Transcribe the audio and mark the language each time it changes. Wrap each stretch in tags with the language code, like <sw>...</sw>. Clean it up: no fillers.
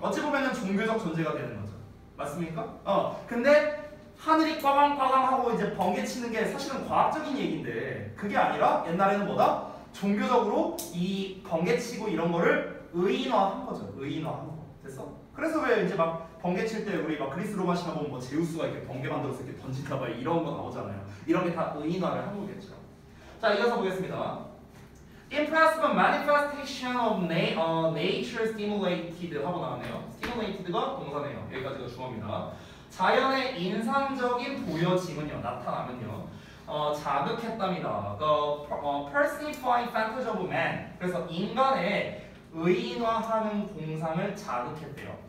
<ko>어찌 보면은 종교적 존재가 되는 거죠. 맞습니까? 근데 하늘이 꽝꽝꽝 하고 이제 번개 치는 게 사실은 과학적인 얘기인데 그게 아니라 옛날에는 뭐다? 종교적으로 이 번개 치고 이런 거를 의인화한 거죠. 의인화한 거. 됐어? 그래서 왜 이제 막 번개 칠 때 우리 막 그리스 로마 신화 보면 뭐 제우스가 이렇게 번개 만들어서 이렇게 던진다 막 이런 거 나오잖아요. 이런 게 다 의인화를 한 거겠죠. 자, 이어서 보겠습니다.</ko> <en>Impressive manifestation of nature stimulated</en> <ko>하고 나왔네요. stimulated가 동사네요. 여기까지가 주어입니다. 자연의 인상적인 보여짐은요, 나타나면요, 자극했답니다.</ko> <en>The personifying fantasy of man.</en> <ko>그래서 인간의 의인화하는 공상을 자극했대요.</ko>